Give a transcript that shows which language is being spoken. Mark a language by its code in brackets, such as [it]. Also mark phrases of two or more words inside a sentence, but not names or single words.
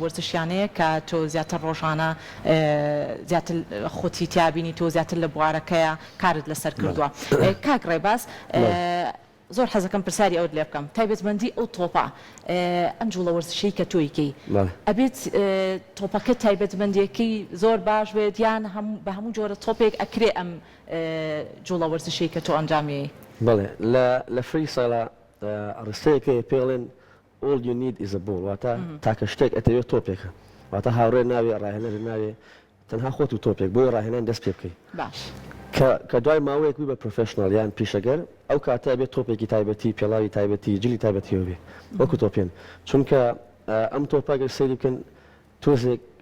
[ckb] وەرزشیانەیە کە تۆ زیاتر ڕۆژانە زیاتر خۆتی تیابینی تۆ زیاتر لە بوارەکەیە کارت لەسەر کردووە کاک ڕێباز زۆر حەزەکەم پرسیاری ئەوت لێ بکەم تایبەتمەندی ئەو تۆپە ئەم جوڵە وەرزشەی کە تۆیکەی ئەبێت تۆپەکە تایبەتمەندیەکەی زۆر باش بێت یان بە هەموو جۆرە تۆپێک ئەکرێ ئەم جوڵە وەرزشەی کە تۆ ئەنجامی بەڵێ لە فری ساڵە ڕستەیەکە پێڵێن [en] all you need is a ball [ckb] واتە تاکە شتێک ئەتەوێت تۆپێکە واتە هاوڕێ ناوێ ڕاهێنەر ناوێ تەنها خۆت و تۆپێک بۆی ڕاهێنان دەست پێ بکەیت باش کە دوای ماوەیەک بە پرۆفێشنال یان پیشەگەر ئەو کاتە بێت تۆپێکی تایبەتی پێڵاوی تایبەتی جلی تایبەتیەوە بێ وەکو تۆپێن چونکە ئەم تۆپەگەر سەیری بکەن تۆزێک